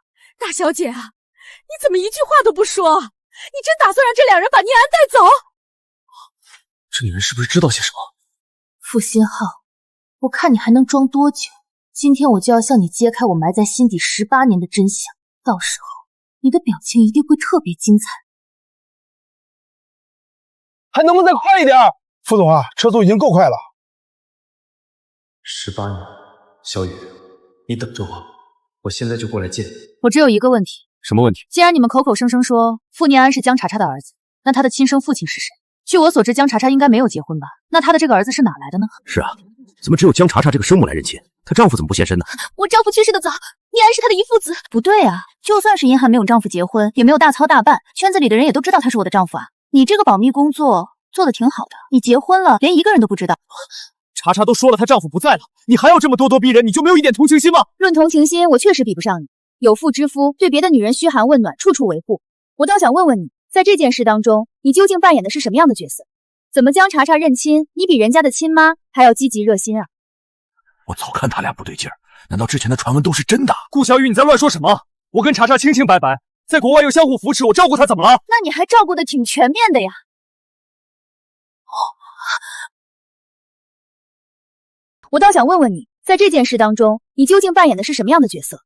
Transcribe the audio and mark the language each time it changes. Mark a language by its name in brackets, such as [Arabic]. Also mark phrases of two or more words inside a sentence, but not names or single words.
[Chinese] 大小姐啊，你怎麼一句話都不說？你真打算讓這兩人把念安帶走？這女人是不是知道些什麼？傅新浩，我看你還能裝多久？今天我就要向你揭開我埋在心底18年的真相，到時候你的表情一定會特別精彩。還能不能再快一點？副總啊，車速已經夠快了。 18年，小雨，你等着我，我現在就過來見你。我只有一個問題。什麼問題？既然你們口口聲聲說傅念安是江查查的兒子，那他的親生父親是誰？據我所知，江查查應該沒有結婚吧？那他的這個兒子是哪來的呢？是啊，怎麼只有江查查這個生母來認親？她丈夫怎麼不現身呢？我丈夫去世的早，念安是他的遺腹子。不對啊，就算是殷寒沒有丈夫結婚，也沒有大操大辦，圈子裡的人也都知道他是我的丈夫啊。你這個保密工作做得挺好的，你結婚了，連一個人都不知道。查查都說了她丈夫不在了，你還要這麼咄咄逼人，你就沒有一點同情心嗎？論同情心，我確實比不上你。有婦之夫對別的女人噓寒問暖，處處維護。我倒想問問你，在這件事當中，你究竟扮演的是什麼樣的角色？怎麼江查查認親，你比人家的親媽還要積極熱心啊？我早看他倆不對勁兒，難道之前的傳聞都是真的？顧小雨，你在亂說什麼？我跟查查清清白白，在國外又相互扶持，我照顧她怎麼了？那你還照顧得挺全面的呀。我倒想問問你，在這件事當中，你究竟扮演的是什麼樣的角色？